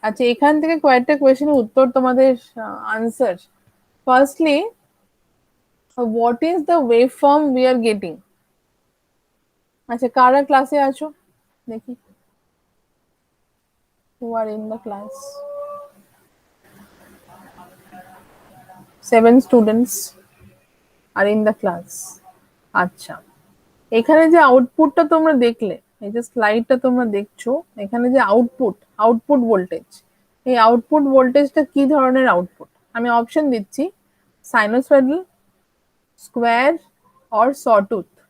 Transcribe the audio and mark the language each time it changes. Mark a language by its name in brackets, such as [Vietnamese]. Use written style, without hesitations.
[Bangla] আচ্ছা, এখান থেকে কয়েকটা কোয়েশ্চেনের উত্তর তোমাদের answer. [English] Firstly, what is the wave form we are getting? [Bangla] আচ্ছা, কারা ক্লাসে আছো দেখি, [English] who are in the class? 7 students are in the class. [Bangla] আচ্ছা, এখানে যে আউটপুটটা তোমরা দেখলে, এই যে স্লাইডটা তোমরা দেখছো, এখানে যে আউটপুট ভোল্টেজ, এই আউটপুট ভোল্টেজটা কি ধরনের আউটপুট? আমি অপশন দিচ্ছি, সাইনোসয়েডাল, স্কোয়ার অর সটুথ।